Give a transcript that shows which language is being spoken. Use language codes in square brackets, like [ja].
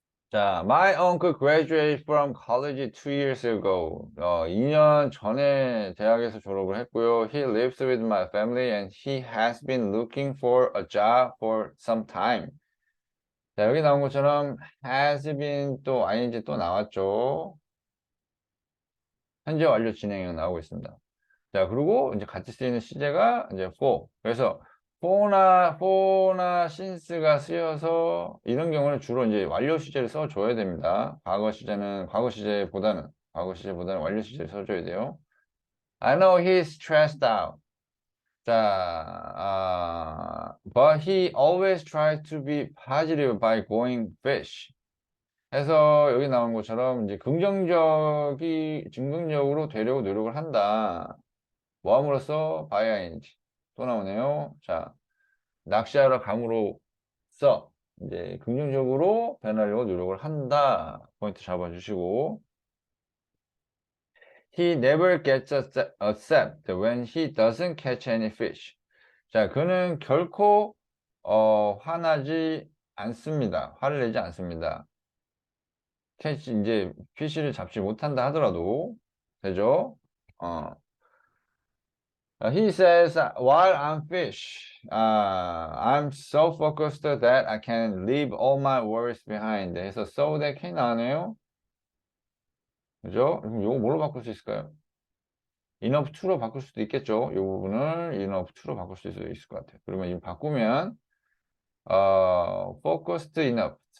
[en] 자, my uncle graduated from college 2 years ago. [ko] 2년 전에 대학에서 졸업을 했고요. [en] He lives with my family and he has been looking for a job for some time. [ko] 자, 여기 나온 것처럼 has been 또 ing 또 나왔죠. 현재 완료 진행형 나오고 있습니다. 자, 그리고 이제 같이 쓰이는 시제가 이제 for. 그래서 for나 since가 쓰여서 이런 경우는 주로 이제 완료 시제를 써줘야 됩니다. 과거 시제는 과거 시제보다는 완료 시제를 써줘야 돼요. [en] I know he's stressed out. 자, but he always tries to be positive by going fish. [ko] 해서 여기 나온 것처럼 이제 긍정적으로 되려고 노력을 한다. 뭐 함으로써 by ing 또 나오네요. 자, 낚시하러 감으로써 이제 긍정적으로 변하려고 노력을 한다. 포인트 잡아주시고 [en] He never gets upset when he doesn't catch any fish. [ko] 자, 그는 결코 화나지 않습니다. 화를 내지 않습니다. 캐치 이제 피쉬를 잡지 못한다 하더라도 되죠? [en] He says, while I'm fish, I'm so focused that I can leave all my worries behind. [ko] 해서 so that can 나오네요. 그죠? 그럼 요거 뭘로 바꿀 수 있을까요? enough to로 바꿀 수도 있겠죠. 이 부분을 enough to로 바꿀 수 있을 것 같아요. 그러면 이거 바꾸면 focused enough.